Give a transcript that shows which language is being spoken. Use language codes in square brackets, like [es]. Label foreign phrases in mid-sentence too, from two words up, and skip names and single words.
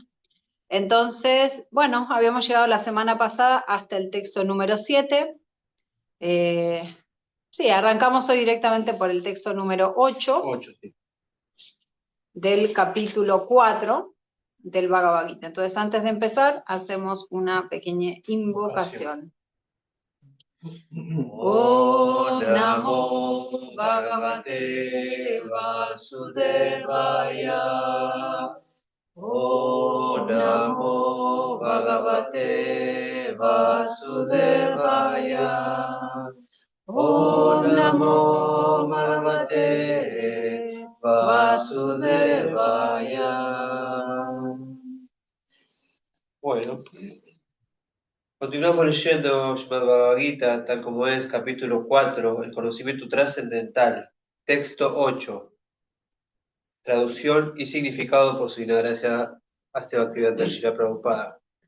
[es] Entonces, bueno, habíamos llegado la semana pasada hasta el texto número 7. Sí, arrancamos hoy directamente por el texto número 8, Sí. del capítulo 4 del Bhagavad Gita. Entonces, antes de empezar, hacemos una pequeña invocación. [sa] Om Namo Bhagavate Vasudevaya. Om Namo Bhagavate Vasudevaya. Om Namo Bhagavate Vasudevaya. [es] Bueno, continuamos leyendo Srimad Bhagavad Gita, tal como es, capítulo 4, el conocimiento trascendental, texto 8, traducción y significado por su gracia hacia Bhaktivedanta Srila Prabhupada.